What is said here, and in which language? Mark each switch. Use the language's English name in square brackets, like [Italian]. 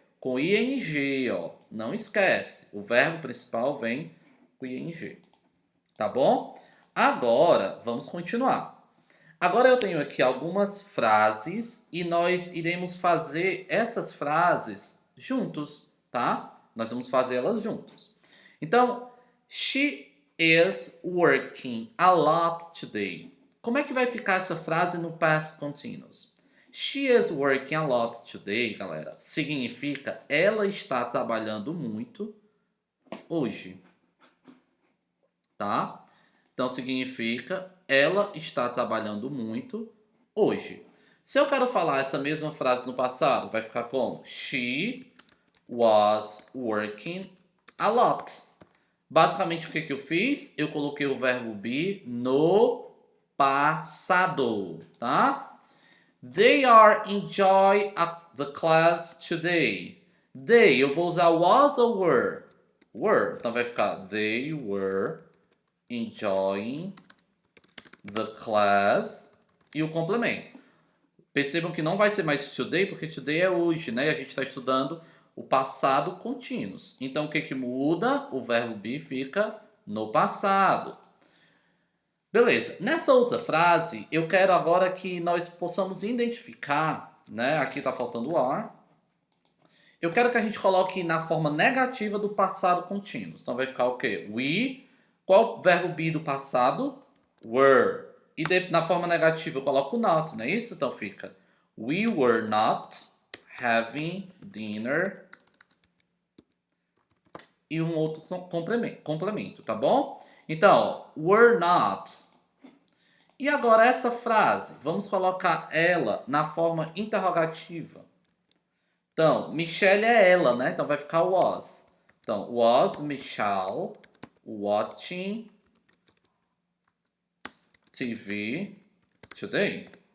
[Portuguese] Com ing, ó. Não esquece. O verbo principal vem com ing. Tá bom? Agora, vamos continuar. Agora eu tenho aqui algumas frases e nós iremos fazer essas frases juntos, tá? Nós vamos fazê-las juntos. Então, [English] she is working a lot today. [Portuguese] Como é que vai ficar essa frase no past continuous? [English] She is working a lot today, [Portuguese] galera, significa ela está trabalhando muito hoje, tá? Então significa ela está trabalhando muito hoje. Se eu quero falar essa mesma frase no passado, vai ficar como [English] she was working a lot. [Portuguese] Basicamente o que eu fiz? Eu coloquei o verbo be no passado, tá? [English] They are enjoy the class today. [Portuguese] They, eu vou usar was ou were? Were, então vai ficar [English] they were enjoying the class [Portuguese] e o complemento. Percebam que não vai ser mais today, porque today é hoje, né? E a gente está estudando o passado contínuos. Então, o que muda? O verbo be fica no passado. Beleza. Nessa outra frase, eu quero agora que nós possamos identificar, né? Aqui está faltando o are. Eu quero que a gente coloque na forma negativa do passado contínuo. Então, vai ficar o quê? We. Qual o verbo be do passado? Were. E na forma negativa eu coloco not, não é isso? Então fica [English] we were not having dinner [Portuguese] e um outro complemento, tá bom? Então, [English] were not. [Portuguese] E agora essa frase, vamos colocar ela na forma interrogativa. Então, Michelle é ela, né? Então vai ficar was. Então, [English] was Michelle watching TV today?